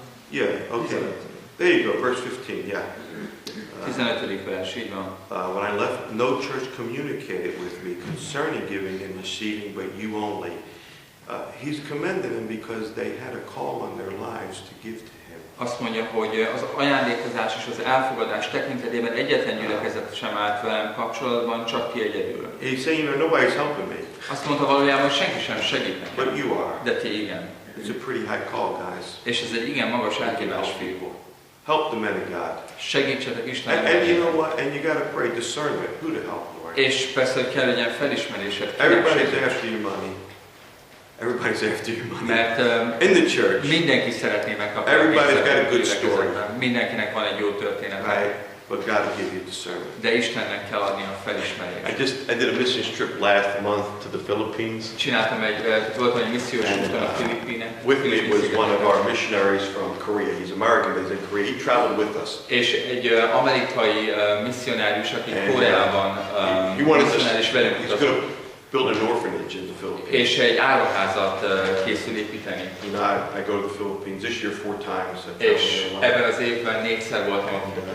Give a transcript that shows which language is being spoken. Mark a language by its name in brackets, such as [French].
[English] Yeah, okay. There you go, verse 15, yeah. [Hungarian] 15. vers, így van. [English] When I left, no church communicated with me concerning giving and receiving, but you only. He's commended them because they had a call on their lives to give to him. [Hungarian] Azt mondja, hogy az ajándékozás és az elfogadás tekintetében egyetlen gyülekezet sem állt velem kapcsolatban, csak ti egyedül. [English] He's saying, you know, nobody's helping me. [Hungarian] Azt mondta valójában, hogy senki sem segít nekem. [English] But you are. [Hungarian] De ti igen. [English] It's a pretty high call, guys. [Hungarian] És ez egy igen magas elhívás, fiúk. [English] Help the men of God. [Hungarian] Segítsetek Isten. [English] And you know what? And you got to pray discernment. Who to help, Lord? [Hungarian] És persze, hogy kell legyen felismerésed. [English] Everybody's after your money. Everybody's after your money. [Hungarian] Mert [English] in the church. [Hungarian] Mindenki szeretné megkapni. [English] Everybody's got a good story. [Hungarian] Mindenkinek van egy jó történet. [English] Right? But God will give you discernment. [Hungarian] De Istennek kell adni a felismerést. [English] I did a mission trip last month to the Philippines. [Hungarian] Csináltam voltam egy missziós úton a Filippinen. [English] With me was one of our missionaries from Korea. He's American, but he's in Korea. He traveled with us. [Hungarian] És egy amerikai misszionárius, aki Koreában misszionáris velünk utazott. [English] Build an orphanage in the Philippines. [Hungarian] És egy áruházat készül építeni. [English] You know, I go to the Philippines this year 4 times. [Hungarian] És ebben az évben 4-szer voltam.